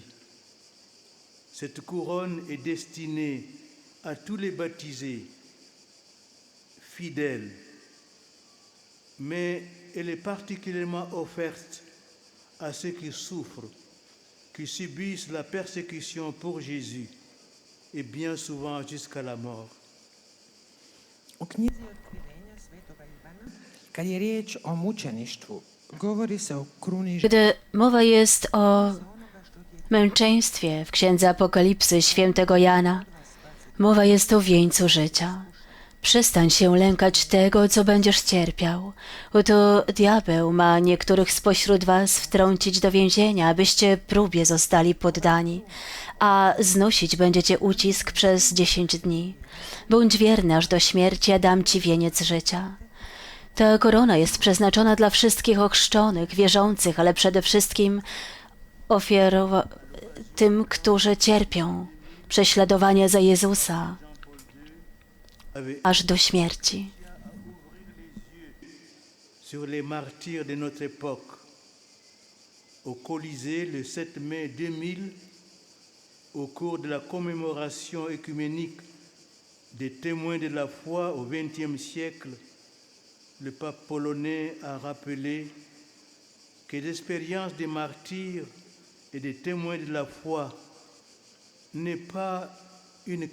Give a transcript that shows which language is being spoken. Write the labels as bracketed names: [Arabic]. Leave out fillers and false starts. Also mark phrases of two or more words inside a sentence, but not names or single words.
[French] Cette couronne est destinée à tous les baptisés, fidèles, mais elle est particulièrement offerte à ceux qui souffrent, qui subissent la persécution pour Jésus, et bien souvent jusqu'à la mort. [Croatian] u knjizi Otkrivenja Svetoga Ivana, kad je riječ o mučeništvu, govori se o kruni [Polish] Gdy mowa jest o męczeństwie w Księdze Apokalipsy świętego Jana, mowa jest o wieńcu życia. Przestań się lękać tego, co będziesz cierpiał. Oto diabeł ma niektórych spośród was wtrącić do więzienia, abyście próbie zostali poddani, a znosić będziecie ucisk przez 10 dni. Bądź wierny aż do śmierci, a dam ci wieniec życia. Ta korona jest przeznaczona dla wszystkich ochrzczonych, wierzących, ale przede wszystkim tym, którzy cierpią prześladowania za Jezusa aż do śmierci. [French] Sur les martyrs de notre époque, au Colisée le 7 mai 2000, au cours de la commémoration œcuménique des témoins de la foi au XXe siècle, le pape polonais a rappelé que l'expérience des martyrs et des témoins de la foi n'est pas une